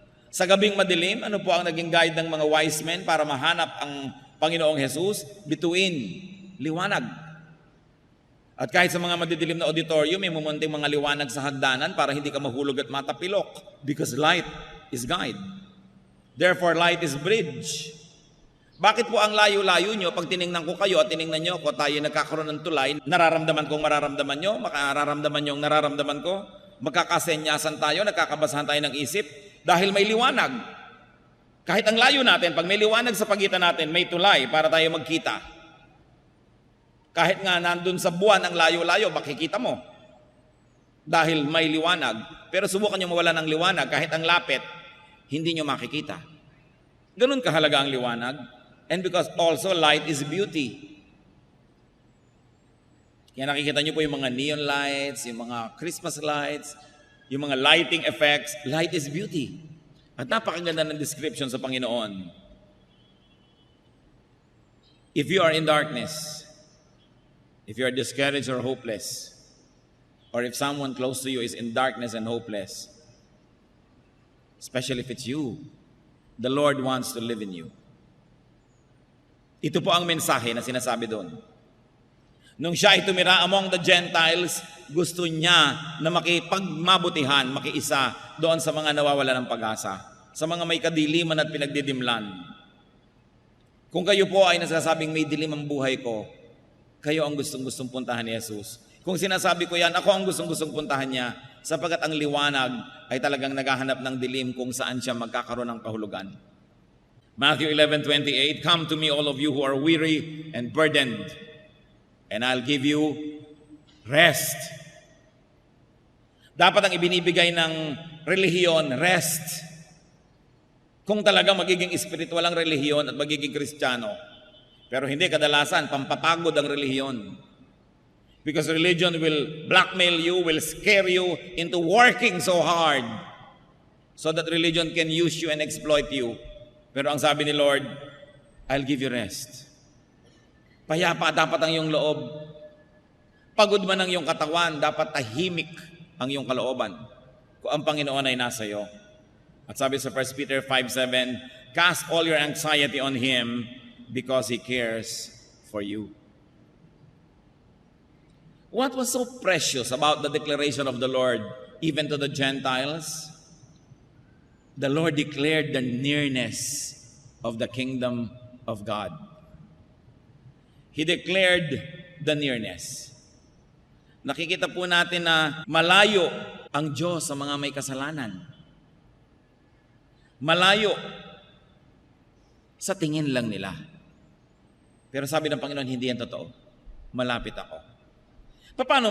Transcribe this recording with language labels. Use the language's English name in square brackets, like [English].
[Filipino] Sa gabing madilim, ano po ang naging guide ng mga wise men para mahanap ang Panginoong Jesus? Bituin, liwanag. At kahit sa mga madidilim na auditorium, may mumunting mga liwanag sa hagdanan para hindi ka mahulog at matapilok. [English] Because light is guide. Therefore, light is bridge. [Filipino] Bakit po ang layo-layo nyo, pag tiningnan ko kayo at tiningnan nyo ko, tayo nagkakaroon ng tulay, nararamdaman kong mararamdaman nyo, makararamdaman nyo ang nararamdaman ko, magkakasenyasan tayo, nagkakabasahan tayo ng isip, dahil may liwanag. Kahit ang layo natin, pag may liwanag sa pagitan natin, may tulay para tayo magkita. Kahit nga nandun sa buwan ang layo-layo, makikita mo. Dahil may liwanag. Pero subukan nyo mawala ng liwanag, kahit ang lapit, hindi nyo makikita. Ganun kahalaga ang liwanag. [English] And because also light is beauty. [Filipino] Kaya nakikita nyo po yung mga neon lights, yung mga Christmas lights, yung mga lighting effects. [English] Light is beauty. [Filipino] At napakaganda ng description sa Panginoon. [English] If you are in darkness, if you are discouraged or hopeless, or if someone close to you is in darkness and hopeless, especially if it's you, the Lord wants to live in you. [Filipino] Ito po ang mensahe na sinasabi doon. Nung siya ay tumira [English] among the Gentiles, [Filipino] gusto niya na makipagmabutihan, makiisa doon sa mga nawawala ng pag-asa, sa mga may kadiliman at pinagdidimlan. Kung kayo po ay nasasabing may dilim ang buhay ko, kayo ang gustong-gustong puntahan ni Jesus. Kung sinasabi ko yan, ako ang gustong-gustong puntahan niya, sapagkat ang liwanag ay talagang naghahanap ng dilim kung saan siya magkakaroon ng kahulugan. [English] Matthew 11:28, come to me all of you who are weary and burdened, and I'll give you rest. [Filipino] Dapat ang ibinibigay ng relihiyon, rest. Kung talaga magiging espiritual ang relihiyon at magiging Kristiyano. Pero hindi, kadalasan, pampapagod ang relihiyon. [English] Because religion will blackmail you, will scare you into working so hard so that religion can use you and exploit you. [Filipino] Pero ang sabi ni Lord, [English] I'll give you rest. [Filipino] Payapa dapat ang iyong loob. Pagod man ang iyong katawan, dapat tahimik ang iyong kalooban kung ang Panginoon ay nasa iyo. At sabi sa [English] 1 Peter 5:7, cast all your anxiety on Him because He cares for you. What was so precious about the declaration of the Lord, even to the Gentiles? The Lord declared the nearness of the kingdom of God. He declared the nearness. [Filipino] Nakikita po natin na malayo ang Diyos sa mga may kasalanan. Malayo sa tingin lang nila. Pero sabi ng Panginoon, hindi yan totoo. Malapit ako. Paano?